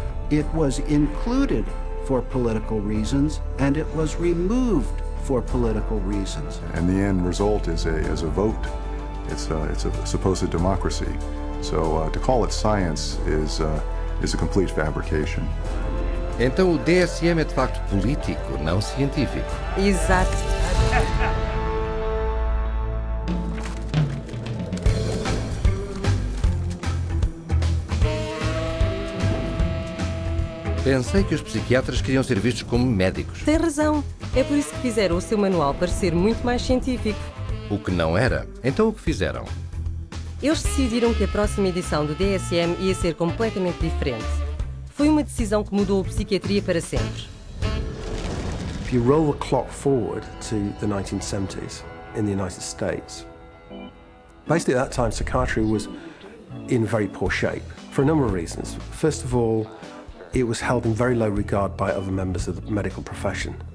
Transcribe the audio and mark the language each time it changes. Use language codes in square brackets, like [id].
[en] It was included for political reasons, and it was removed for political reasons. And the end result is a vote. It's a supposed democracy. So to call it science is a complete fabrication. [pt] Então o DSM é de facto político, não científico. Exato. Pensei que os psiquiatras queriam ser vistos como médicos. Tem razão. É por isso que fizeram o seu manual parecer muito mais científico. O que não era. Então o que fizeram? Eles decidiram que a próxima edição do DSM ia ser completamente diferente. Foi uma decisão que mudou a psiquiatria para sempre. [en] If you roll the clock forward to the 1970s in the United States, basically at that time psychiatry was in very poor shape for a number of reasons. First of all, it was held in very low regard by other members of the medical profession.